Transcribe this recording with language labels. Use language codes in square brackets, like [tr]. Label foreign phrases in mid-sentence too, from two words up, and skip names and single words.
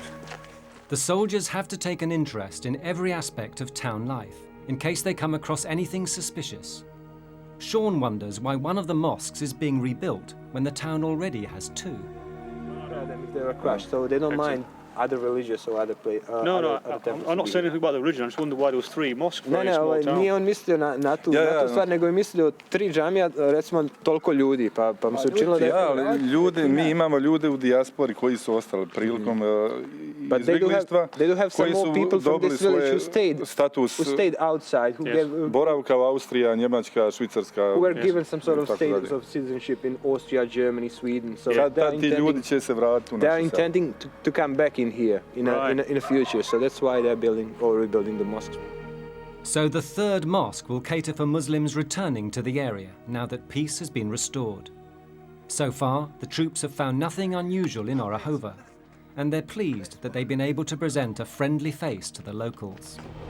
[en] The soldiers have to take an interest in every aspect of town life, in case they come across anything suspicious. Sean wonders why one of the mosques is being rebuilt when the town already has 2. If they're crushed, so they don't mind other religious or other place. I'm not saying anything about the religion. I just wonder why there was 3 mosques for a small town. [bs] Nije on mislio na tu stvar, nego je mislio 3 džamija, recimo toliko ljudi, pa mu se učinilo da je... ali mi imamo ljude u dijaspori koji su ostali prilikom izbjeglištva, koji su dobili svoje status boravka u Austrija, Njemačka, Švicarska. [en] Who were given some sort of status of citizenship in Austria, Germany, Sweden. So [bs] ti ljudi će se vratiti u našu [en] They're intending to come back in here in the future, so that's why they're building or rebuilding the mosques. So the third mosque will cater for Muslims returning to the area now that peace has been restored. So far, the troops have found nothing unusual in Orahova, and they're pleased that they've been able to present a friendly face to the locals.